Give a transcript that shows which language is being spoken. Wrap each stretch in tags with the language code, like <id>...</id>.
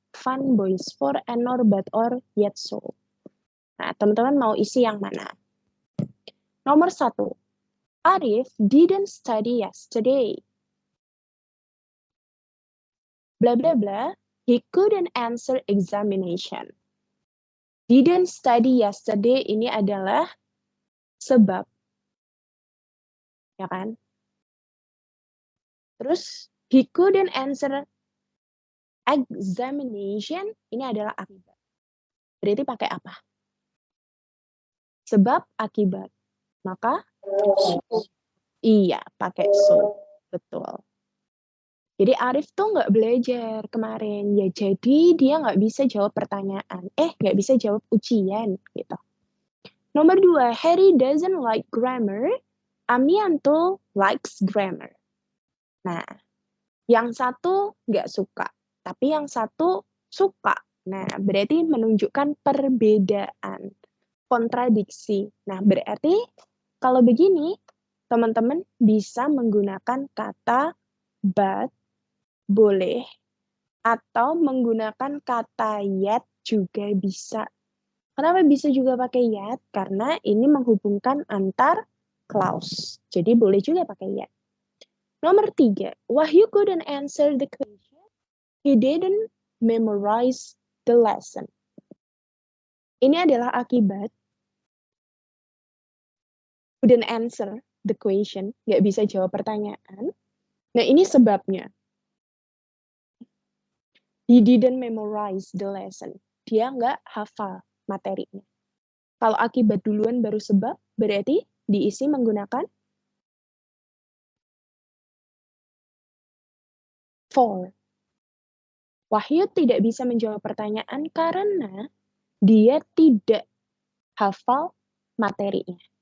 <en>Fun, boys, for, and or, but or, yet so.</en> <id>Nah, teman-teman mau isi yang mana? Nomor 1.</id> <en>Arif didn't study yesterday. Blah, blah, blah. He couldn't answer examination. Didn't study yesterday</en> <id>ini adalah sebab. Ya kan? Terus,</id> <en>he couldn't answer examination</en> <id>ini adalah akibat. Berarti pakai apa? Sebab, akibat. Maka, iya, pakai so. Betul. Jadi Arif tuh nggak belajar kemarin. Ya jadi dia nggak bisa jawab pertanyaan. Nggak bisa jawab ujian gitu. Nomor 2,</id> <en>Harry doesn't like grammar. Amianto likes grammar.</en> <id>Nah, yang satu nggak suka, tapi yang satu suka. Nah, berarti menunjukkan perbedaan, kontradiksi. Nah, berarti kalau begini, teman-teman bisa menggunakan kata but, boleh, atau menggunakan kata yet juga bisa. Kenapa bisa juga pakai yet? Karena ini menghubungkan antar clause. Jadi boleh juga pakai yet. Nomor 3,</id> <en>Wahyu couldn't answer the question. He didn't memorize the lesson.</en> <id>Ini adalah akibat</id> <en>couldn't answer the question,</en> <id>nggak bisa jawab pertanyaan. Nah, ini sebabnya.</id> <en>He didn't memorize the lesson.</en> <id>Dia nggak hafal materinya. Kalau akibat duluan baru sebab, berarti diisi menggunakan for. Wahyu tidak bisa menjawab pertanyaan karena dia tidak hafal materinya.</id>